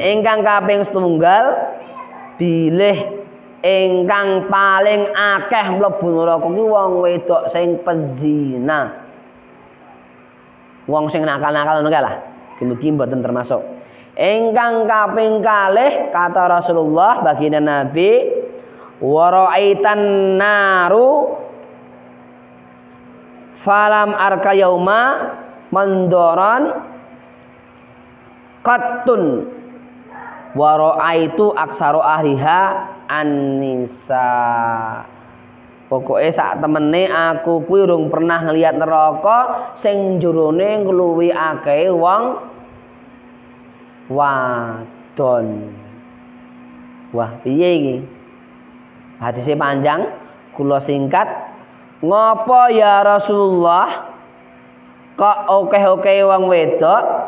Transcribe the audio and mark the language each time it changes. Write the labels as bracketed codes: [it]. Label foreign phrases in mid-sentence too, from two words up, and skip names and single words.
[jv] Ingkang kaping setunggal bilih ingkang paling akeh mlebu neraka kuwi wong wedok sing pezina. Wong sing nakal-nakal ngono kae lah. Mugi mboten termasuk. Ingkang kaping kalih kata Rasulullah baginda Nabi [ar] ورأيت النار فلم أر يوما منظرا قط ورأيت أكثر أهلها النساء. [jv] Pokoke sak temene aku kuwi urung pernah ngelihat neraka sing jerone ngluwi akeh wong wadon. Wah, piye iki? [id] Hadisnya panjang, kula singkat. [jv] Ngopo ya Rasulullah kok akeh-akeh wong wedok?